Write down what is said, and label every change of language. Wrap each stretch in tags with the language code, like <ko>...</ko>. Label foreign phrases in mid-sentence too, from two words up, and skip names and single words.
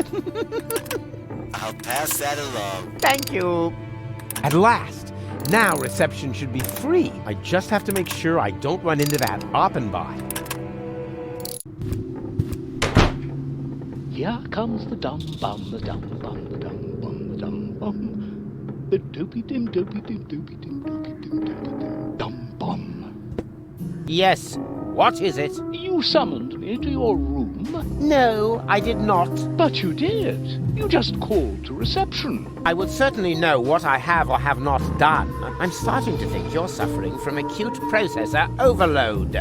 <en>I'll pass that along. Thank you. At last. Now reception should be free. I just have to make sure I don't run into that Oppenbot. Here comes the dum bum, the dum bum, the dum bum, the dum bum. The doopy dim doopy dim doopy dim doopy dim doopy dim. Yes. What is it? You summoned me to your room. No, I did not. But you did. You just called to reception. I would certainly know what I have or have not done. I'm starting to think you're suffering from acute processor overload.</en>